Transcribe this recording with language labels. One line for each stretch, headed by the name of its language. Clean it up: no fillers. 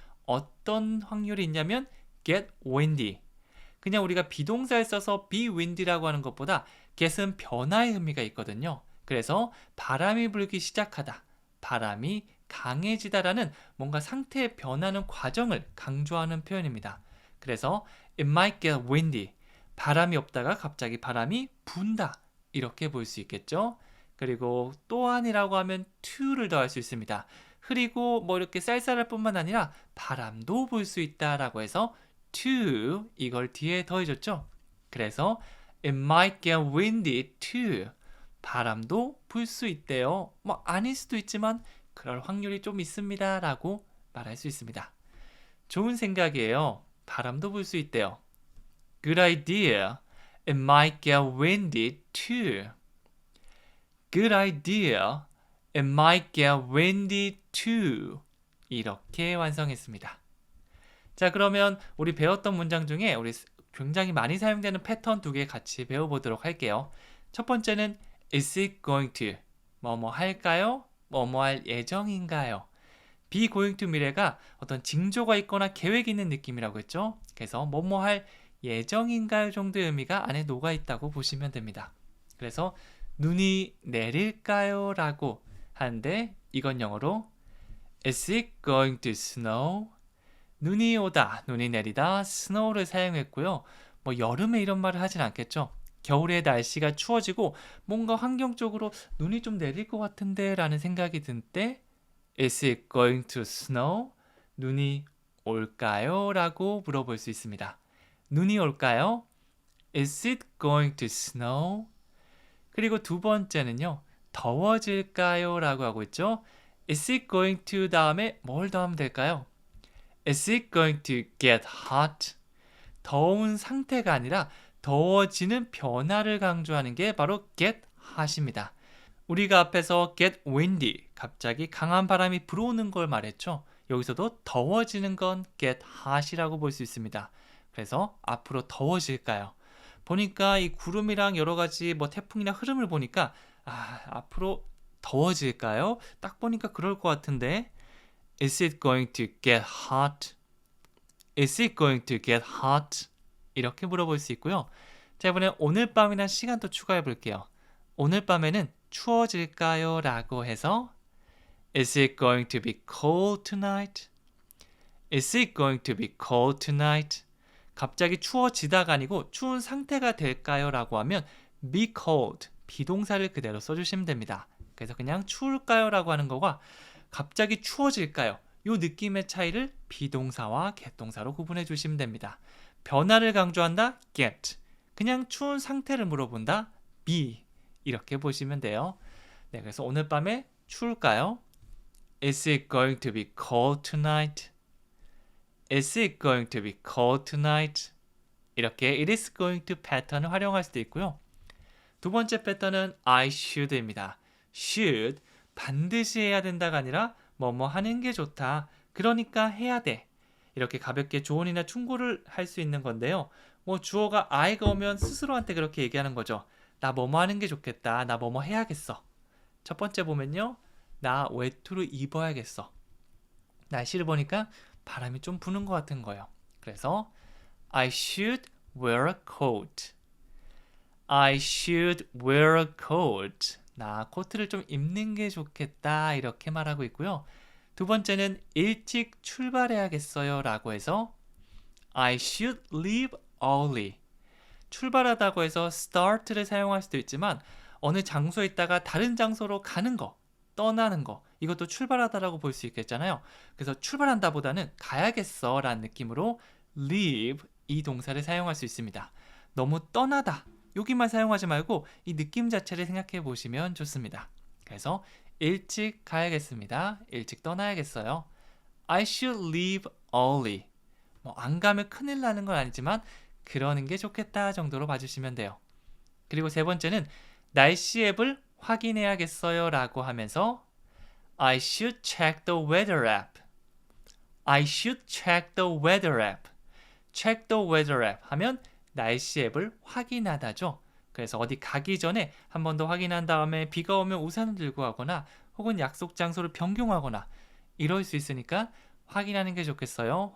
Korean: 어떤 확률이 있냐면
English: get windy.
Korean: 그냥 우리가 비동사를 써서
English: be windy
Korean: 라고 하는 것보다 get은 변화의 의미가 있거든요. 그래서 바람이 불기 시작하다, 바람이 강해지다라는 뭔가 상태의 변하는 과정을 강조하는 표현입니다. 그래서
English: it might get windy.
Korean: 바람이 없다가 갑자기 바람이 분다. 이렇게 볼 수 있겠죠. 그리고 또한이라고 하면 to를 더할 수 있습니다. 흐리고 이렇게 쌀쌀할 뿐만 아니라 바람도 불 수 있다라고 해서 to 이걸 뒤에 더해줬죠. 그래서
English: It might get windy too.
Korean: 바람도 불 수 있대요. 뭐 아닐 수도 있지만 그럴 확률이 좀 있습니다. 라고 말할 수 있습니다. 좋은 생각이에요. 바람도 불 수 있대요.
English: Good idea. It might get windy too. Good idea. It might get windy too.
Korean: 이렇게 완성했습니다. 자, 그러면 우리 배웠던 문장 중에 우리 굉장히 많이 사용되는 패턴 두 개 같이 배워보도록 할게요. 첫 번째는
English: Is it going to?
Korean: 뭐뭐 할까요? 뭐뭐 할 예정인가요? be going to 미래가 어떤 징조가 있거나 계획이 있는 느낌이라고 했죠. 그래서 뭐뭐 할 예정인가요 정도의 의미가 안에 녹아 있다고 보시면 됩니다. 그래서 눈이 내릴까요? 라고 하는데 이건 영어로
English: Is it going to snow?
Korean: 눈이 오다, 눈이 내리다, snow를 사용했고요. 뭐 여름에 이런 말을 하진 않겠죠. 겨울에 날씨가 추워지고 뭔가 환경적으로 눈이 좀 내릴 것 같은데 라는 생각이 들 때
English: Is it going to snow?
Korean: 눈이 올까요? 라고 물어볼 수 있습니다. 눈이 올까요?
English: Is it going to snow?
Korean: 그리고 두 번째는요. 더워질까요? 라고 하고 있죠.
English: Is it going to
Korean: 다음에 뭘 더하면 될까요?
English: Is it going to get hot?
Korean: 더운 상태가 아니라 더워지는 변화를 강조하는 게 바로 get hot입니다. 우리가 앞에서 get windy, 갑자기 강한 바람이 불어오는 걸 말했죠. 여기서도 더워지는 건 get hot이라고 볼 수 있습니다. 그래서 앞으로 더워질까요? 보니까 이 구름이랑 여러 가지 뭐 태풍이나 흐름을 보니까 앞으로 더워질까요? 딱 보니까 그럴 것 같은데
English: Is it going to get hot? Is it going to get hot?
Korean: 이렇게 물어볼 수 있고요. 자, 이번에 오늘 밤이나 시간도 추가해 볼게요. 오늘 밤에는 추워질까요? 라고 해서
English: Is it going to be cold tonight? Is it going to be cold tonight?
Korean: 갑자기 추워지다가 아니고 추운 상태가 될까요? 라고 하면 be cold, 비동사를 그대로 써주시면 됩니다. 그래서 그냥 추울까요? 라고 하는 거가 갑자기 추워질까요? 이 느낌의 차이를 비동사와 get 동사로 구분해 주시면 됩니다. 변화를 강조한다, get. 그냥 추운 상태를 물어본다, be. 이렇게 보시면 돼요. 네, 그래서 오늘 밤에 추울까요?
English: Is it going to be cold tonight? Is it going to be cold tonight?
Korean: 이렇게
English: it is going to
Korean: 패턴을 활용할 수도 있고요. 두 번째 패턴은 I should입니다. should, 반드시 해야 된다가 아니라 뭐뭐 하는 게 좋다. 그러니까 해야 돼. 이렇게 가볍게 조언이나 충고를 할 수 있는 건데요. 뭐 주어가 I가 오면 스스로한테 그렇게 얘기하는 거죠. 나 뭐뭐 하는 게 좋겠다. 나 뭐뭐 해야겠어. 첫 번째 보면요. 나 외투를 입어야겠어. 날씨를 보니까 바람이 좀 부는 것 같은 거예요. 그래서
English: I should wear a coat. I should wear a coat.
Korean: 나 코트를 좀 입는 게 좋겠다. 이렇게 말하고 있고요. 두 번째는 일찍 출발해야겠어요. 라고 해서
English: I should leave early.
Korean: 출발하다고 해서 start를 사용할 수도 있지만 어느 장소에 있다가 다른 장소로 가는 거, 떠나는 거, 이것도 출발하다라고 볼 수 있겠잖아요. 그래서 출발한다 보다는 가야겠어 라는 느낌으로 leave 이 동사를 사용할 수 있습니다. 너무 떠나다 여기만 사용하지 말고 이 느낌 자체를 생각해 보시면 좋습니다. 그래서 일찍 가야겠습니다. 일찍 떠나야겠어요.
English: I should leave early.
Korean: 뭐 안 가면 큰일 나는 건 아니지만 그러는 게 좋겠다 정도로 봐주시면 돼요. 그리고 세 번째는 날씨 앱을 확인해야겠어요 라고 하면서
English: I should check the weather app. I should check the weather app. check the weather app
Korean: 하면 날씨 앱을 확인하다죠. 그래서 어디 가기 전에 한 번 더 확인한 다음에 비가 오면 우산을 들고 가거나 혹은 약속 장소를 변경하거나 이럴 수 있으니까 확인하는 게 좋겠어요.